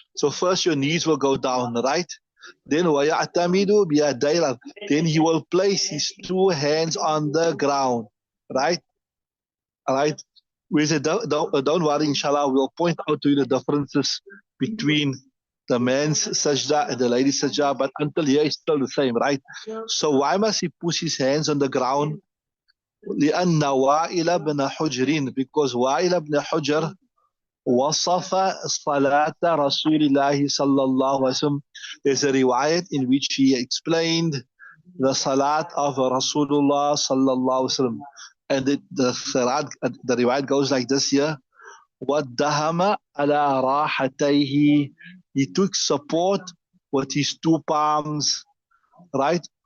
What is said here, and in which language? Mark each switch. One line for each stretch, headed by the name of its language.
English: So first your knees will go down, right? Then
Arabic: وَيَعْتَمِدُ بِيَدَيْهِ,
English: then he will place his two hands on the ground, right? All right. We said don't worry, inshallah, we'll point out to you the differences between the man's sajda and the lady's sajda, but until here it's still the same, right? So why must he push his hands on the ground?
Arabic: لأن وائل بن حجر,
English: because
Arabic: وائل بن حجر وصف صلاة رسول الله صلى الله عليه وسلم.
English: There's a riwayat in which he explained the salat of Rasulullah sallallahu alaihi wasallam. And the riwayat goes like this here.
Arabic: وَالدَّهَمَ عَلَى رَاحَتَيْهِ,
English: he took support with his two palms, right?